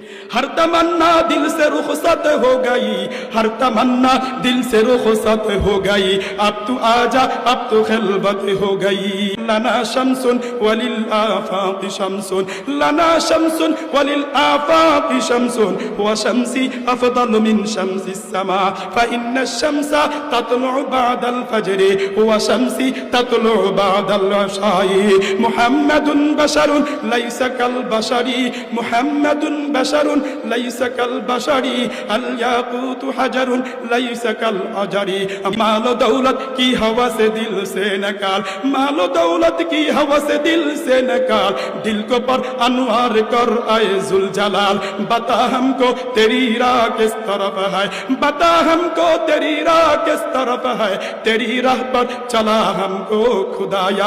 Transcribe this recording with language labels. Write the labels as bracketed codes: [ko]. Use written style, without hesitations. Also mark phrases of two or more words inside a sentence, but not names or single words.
[ur] ہر تمنا دل سے رخصت ہو گئی، ہر تمنا دل سے رخصت ہو گئی، اب تو آ جا اب تو خلوت ہو گئی. [ar] لنا شمس وللآفاق شمس، لنا شمس وللآفاق شمس، وشمسي أفضل من شمس السما، فإن الشمس تطلع بعد الفجر، وشمسي تطلع بعد العشاء. محمد بشر ليس كالبشر، محمد بشر ليس كالبشر، الياقوت حجر ليس كالحجر. [ur] مال و دولت کی ہوا سے دل سے نکال، مال و دولت کی ہوا سے دل سے نکال، دل کو پر انوار کر اے ذوالجلال. بتا ہم کو تیری راہ کس طرف ہے، بتا ہم کو تیری راہ کس طرف ہے، تیری راہ پر چلا ہم کو خدایا.